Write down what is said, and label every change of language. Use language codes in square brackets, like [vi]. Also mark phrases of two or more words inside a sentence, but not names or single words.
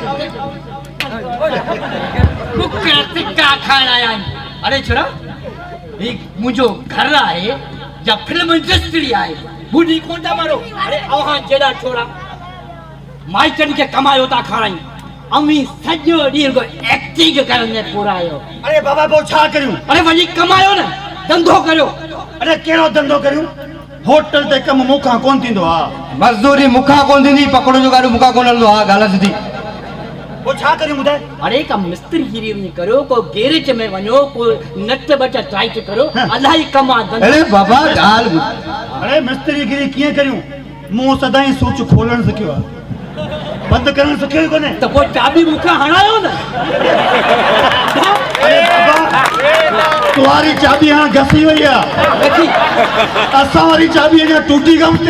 [sd] कुकर टिक्का खाइण आया आहिनि अरे छोरा ही मुंहिंजो घर आहे या [en] film industry [sd] आहे ॿुधी कोन था मारो अरे अव्हां जहिड़ा छोरा माइटनि खे कमायो था खारायूं अमी सॼो ॾींहुं एक्टिंग करण में पूरा आहियो अरे बाबा पोइ छा करियूं अरे वञी कमायो न धंधो करियो अरे कहिड़ो धंधो करियूं होटल ते कमु मूंखां कोन थींदो आहे मज़दूरी मूंखां कोन थींदी पकड़ो जो गाॾी मूंखां कोन हलंदो आहे ॻाल्हि सिधी पोइ छा करियूं ॿुधाए अरे का मिस्त्री गिरी वञी करो को गैरेज में वञो को [en] nut bolt tight [sd] करो इलाही कम आहे अरे बाबा ॻाल्हि अरे मिस्त्री गिरी कीअं करियूं मूं सदाईं सोच खोलणु सिखियो आहे बंदि करणु सिखियो ई कोन्हे त पोइ चाबी मूंखां हणायो न तुम्हारी चाबी हाणे घसी वई आहे असां वारी चाबी अञा टूटी कम थी